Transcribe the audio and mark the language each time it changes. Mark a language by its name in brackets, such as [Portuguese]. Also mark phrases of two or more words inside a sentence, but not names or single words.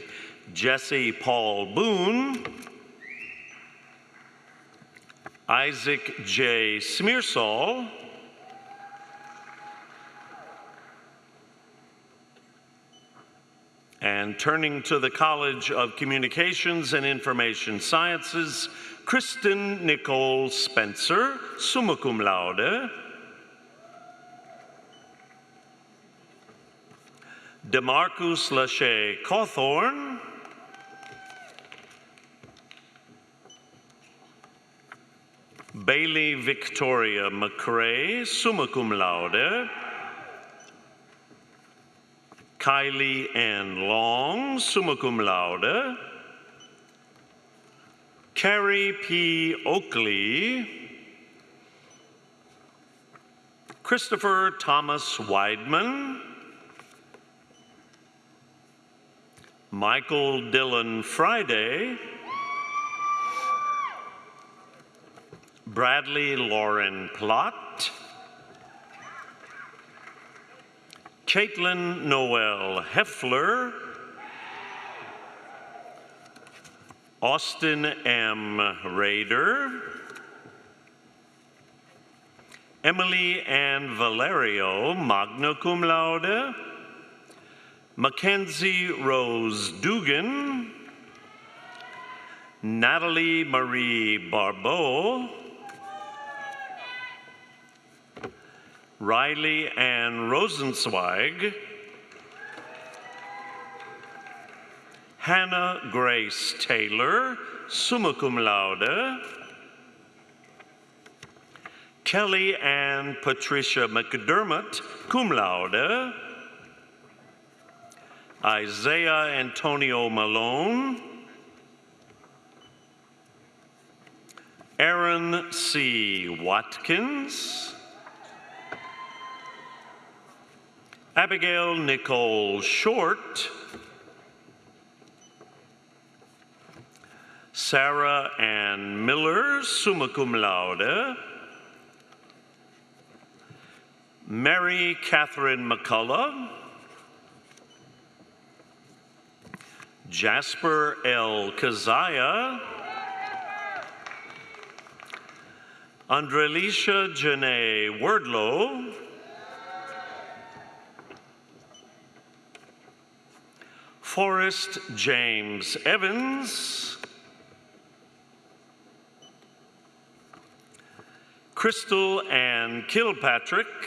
[English] Jesse Paul Boone, Isaac J. Smearsall, and turning to the College of Communications and Information Sciences, Kristen Nicole Spencer, [Latin] summa cum laude, [English] DeMarcus Lachey Cawthorn, Bailey Victoria McCrae, [Latin] summa cum laude, [English] Kylie Ann Long, [Latin] summa cum laude, [English] Carrie P. Oakley, Christopher Thomas Weidman, Michael Dillon Friday, Bradley Lauren Plott, Caitlin Noel Heffler, Austin M. Rader, Emily Ann Valerio, [Latin] magna cum laude, [English] Mackenzie Rose Dugan, Natalie Marie Barbeau, Riley Ann Rosenzweig, Hannah Grace Taylor, [Latin] summa cum laude, [English] Kelly Ann Patricia McDermott, [Latin] cum laude, [English] Isaiah Antonio Malone, Aaron C. Watkins, Abigail Nicole Short, Sarah Ann Miller, [Latin] summa cum laude, [English] Mary Catherine McCullough, Jasper L. Kazaya, Andrelisha Janae Wordlow, Forrest James Evans, Crystal Ann Kilpatrick,